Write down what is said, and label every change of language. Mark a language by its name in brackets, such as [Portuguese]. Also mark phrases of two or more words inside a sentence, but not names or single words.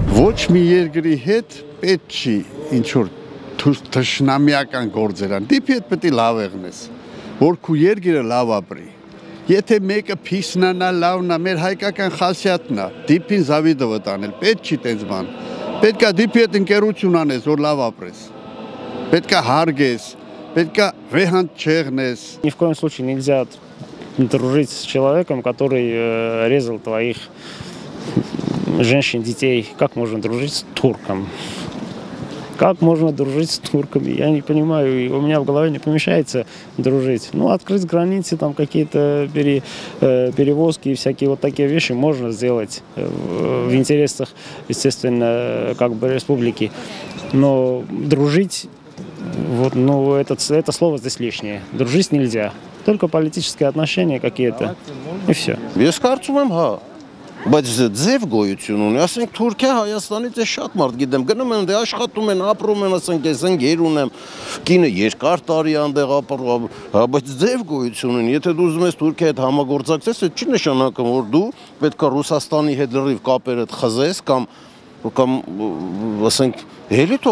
[Armenian] Ոչ մի երկրի հետ պետք չի ինչ որ թշնամիական գործեր ան։ Դիպի հետ պետք է լավ եղնես, որ քու երկիրը լավ ապրի։ Եթե մեկը փիսնանա լավնա, մեր հայկական խասյաթն է, դիպին զավիդովը տանել, պետք չի տենց բան։ Պետք է դիպի հետ ընկերություն անես, որ лав ապրես։ Պետք է հարգես, պետք է վեհանտ չեղնես։ [Russian] Ни в коем случае нельзя дружить с человеком, который резал твоих женщин, детей. Как можно дружить с турком? Как можно дружить с турками? Я не понимаю, и у меня в голове не помещается дружить. Ну, открыть границы, там какие-то перевозки и всякие вот такие вещи можно сделать в интересах, естественно, как бы республики. Но дружить, вот, ну, это слово здесь лишнее. Дружить нельзя. Только политические отношения какие-то, и все. [Armenian] Բայց ձև գոյություն ունի, ասենք Թուրքիա Հայաստանից է շատ մարդ գիտեմ, գնում են, դե աշխատում են, ապրում են, ասենք ես ընկեր ունեմ, կինը երկար տարի այնտեղ ապրում, բայց ձև գոյություն ունի, եթե դու ուզում ես Թուրքիայի հետ համագործակցես, դա չի նշանակում, որ դու պետք է Ռուսաստանի հետ լրիվ կապերդ խզես կամ ասենք հելի թող